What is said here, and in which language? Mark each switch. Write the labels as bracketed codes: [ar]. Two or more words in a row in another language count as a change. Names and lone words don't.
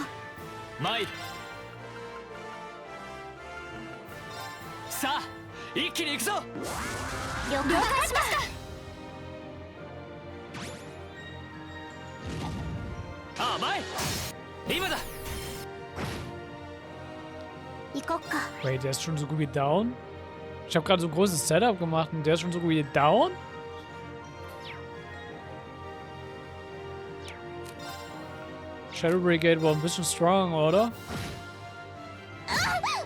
[ja] 参る。さあ一気に行くぞ。了解しました。ああ前今だ。行こっか。 [de] Wait, der ist schon so gut wie down? Ich habe gerade so ein großes Setup gemacht und der ist schon so gut wie down? Shadow Brigade war ein bisschen strong, oder?